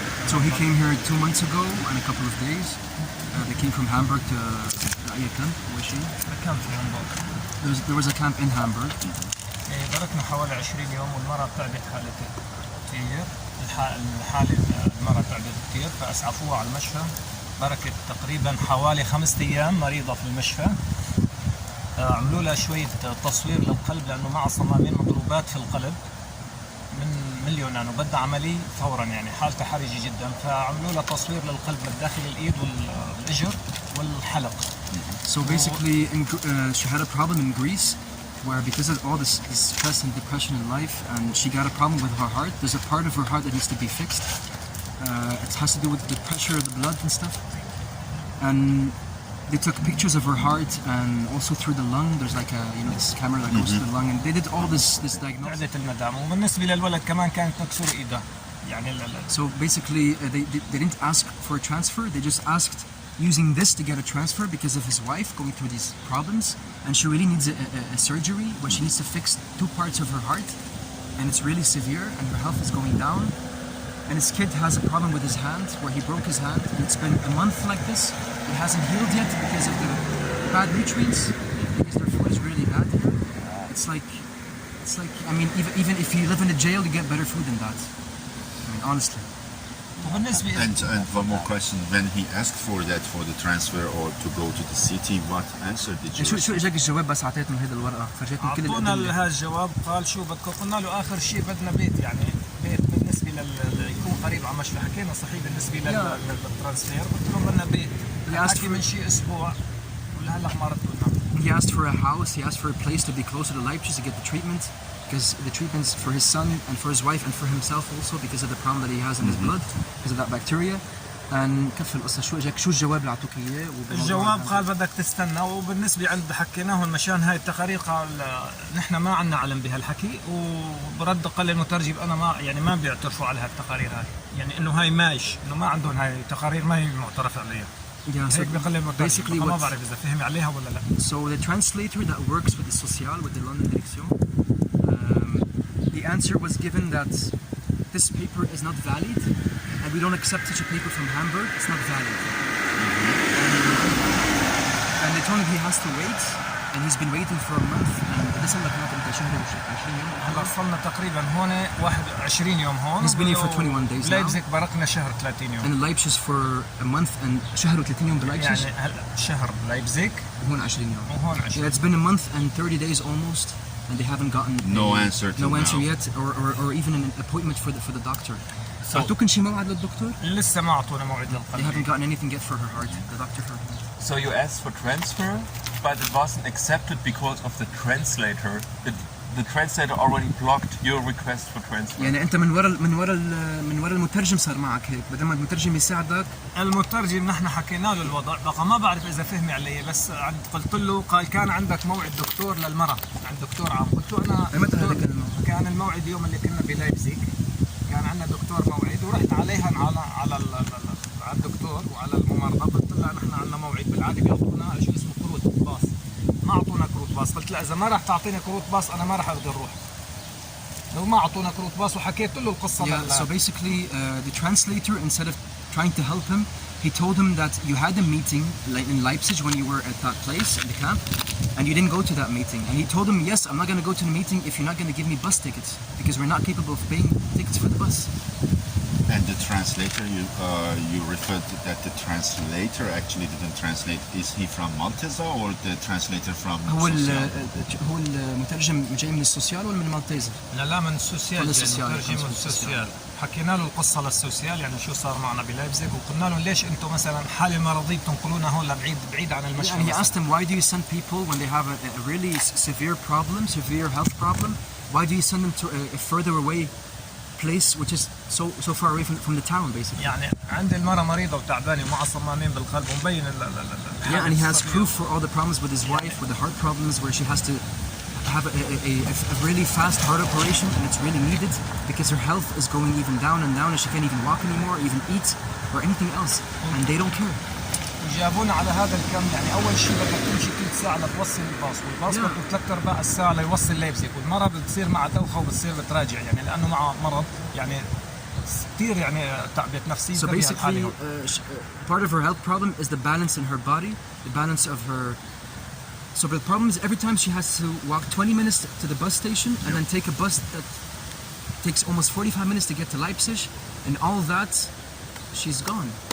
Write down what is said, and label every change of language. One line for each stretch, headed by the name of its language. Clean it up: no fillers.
English: So he came here 2 months ago and a couple of days. They came from Hamburg to
Arabic: أي
English: camp?
Arabic: أول شيء. كان في هامبورغ.
English: There was a camp in Hamburg.
Arabic: دركنا حوالي 20 يوم والمرأة تعبت حالتين كثير. الحالة المرأة تعبت كثير فأسعفوها على المشفى. بركت تقريبا حوالي 5 أيام مريضة في المشفى. عملوا لها شوية تصوير للقلب لأنه معها صمامين مضروبات في القلب من اليونان وبدها عملية فورا، يعني حالتها حرجة جدا، فعملوا لها تصوير للقلب من داخل الإيد والإجر والحلق.
English: So basically, she had a problem in Greece, where because of all this stress and depression in life, and she got a problem with her heart. There's a part of her heart that needs to be fixed. It has to do with the pressure of the blood and stuff. And they took pictures of her heart and also through the lung. There's like a this camera that goes to the lung, and they did all this diagnosis.
Arabic: تعبت المدام وبالنسبة للولد كمان كانت مكسورة إيدها يعني
English: So basically, they didn't ask for a transfer. They just asked using this to get a transfer because of his wife going through these problems, and she really needs a surgery where she needs to fix 2 parts of her heart, and it's really severe, and her health is going down. And his kid has a problem with his hand where he broke his hand, and it's been a month like this. It hasn't healed yet because of the bad nutrients, because their food is really bad here. It's like I mean, even if you live in a jail, you get better food than that. I mean, honestly.
Arabic: وبالنسبة
English: And one more question. When he asked for that, for the transfer or to go to the city, what answer did you
Arabic: شو
English: receive?
Arabic: اجاك الجواب بس اعطيتنا هيدا الورقه فرجيتني كل أعطونا الأدلة. هذا الجواب قال شو بدكم، قلنا له آخر شيء بدنا بيت، يعني بيت بالنسبة يكون قريب على مشفى. حكينا صحيح بالنسبة للترانسفير، قلت لهم بدنا بيت. حكي من شيء أسبوع ولهلا ما ردوا لنا.
English: He asked for a house, he asked for a place to be closer to Leipzig to get the treatment, because the treatments for his son and for his wife and for himself also because of the problem that he has in his blood, because of that bacteria. And
Arabic: كيف القصة شو اجاك شو الجواب اللي اعطوك اياه؟ الجواب قال بدك تستنى، وبالنسبة عند حكيناهم مشان هاي التقارير قال نحن ما عنا علم بهالحكي، وبرد قال المترجم أنا ما بيعترفوا على هالتقارير هاي، يعني إنه هاي مايش، إنه ما عندهم هاي التقارير ما هي معترف عليها.
English: Yeah, so
Arabic: هيك بيقول المترجم،
English: basically
Arabic: ما
English: what
Arabic: بعرف إذا فهم عليها ولا لا.
English: so the translator that works with the social with the London Direction, the answer was given that this paper is not valid and we don't accept such a paper from Hamburg. It's not valid. And they told him he has to wait, and he's been waiting for a month. And this is like 20
Arabic: يوم. هلا صلنا تقريبا هون 21 يوم هون.
English: He's been here for 21 days now.
Arabic: لايبزيج بركنا شهر 30 يوم.
English: And Leipzig for a month and
Arabic: شهر و30 يوم بلايبزيج. يعني هلا شهر لايبزيج وهون 20 يوم. وهون 20.
English: Yeah, it's been a month and 30 days almost, and they haven't gotten No answer till no answer now. yet, or even an appointment for the doctor.
Arabic: أعطوكن شي موعد للدكتور؟ لسه ما أعطونا موعد
English: They
Arabic: للقلب.
English: haven't gotten anything yet for her heart. The doctor for her heart. So you asked for transfer, but it wasn't accepted because of the translator. The translator already blocked your request for transfer.
Arabic: يعني أنت من ورا المترجم صار معك هيك، بدل ما المترجم يساعدك. المترجم نحن حكينا له الوضع، بقى ما بعرف اذا فهم علي، بس قلت له قال كان عندك موعد دكتور للمرأة عند دكتور عام، قلت له انا متى دكتور- هذاك الموعد؟ كان الموعد يوم اللي كنا بلايبزيج، كان عندنا دكتور موعد، ورحت عليها على الدكتور وعلى الممرضة، قلت لها نحن عندنا موعد بالعاده بيعطونا شيء اسمه كروت باص. ما اعطونا كروت باص، قلت لا اذا ما راح تعطيني كروت باص انا ما راح اقدر اروح. لو ما اعطونا كروت باص وحكيت له القصه
English: Yeah, so basically, the translator, instead of trying to help him, he told him that you had a meeting in Leipzig when you were at that place, at the camp, and you didn't go to that meeting. And he told him, yes, I'm not going to go to the meeting if you're not going to give me bus tickets, because we're not capable of paying tickets for the bus. And the translator, you referred to that the translator actually didn't translate. Is he from Maltese or the translator from
Arabic: هو المترجم جاي من السوسيال ولا من المالتيزا؟ لا من السوسيال، من السوسيال، ترجم من السوسيال. حكينا له القصه للسوسيال يعني شو صار معنا بلايبزيغ، وقلنا لهم ليش انتم مثلا حاله مرضيه بتنقلونا هون لبعيد عن المشفى.
English: And he asked them, why do you send people when they have a really severe problem, severe health problem? Why do you send them to a further away place which is so far away from the town, basically?
Arabic: يعني عند المرأة مريضة وتعبانة ومعها صمامين بالقلب ومبين
English: Yeah, and he has proof for all the problems with his wife, with the heart problems, where she has to have a really fast heart operation, and it's really needed because her health is going even down and down, and she can't even walk anymore, even eat or anything else, and they don't care.
Arabic: جابونا على هذا الكم. يعني اول شيء بدك تمشي ثلث ساعه لتوصل الباص، والباص
English: Yeah.
Arabic: بده 3/4 الساعه ليوصل ليبزيغ، والمرة بتصير معها دوخه وبتصير بتراجع يعني لانه معها مرض يعني كثير يعني تعبت نفسيا.
English: So basically, part of her health problem is the balance in her body, the balance of her. So the problem is every time she has to walk 20 minutes to the bus station and then take a bus that takes almost 45 minutes to get to Leipzig, and all that, she's gone.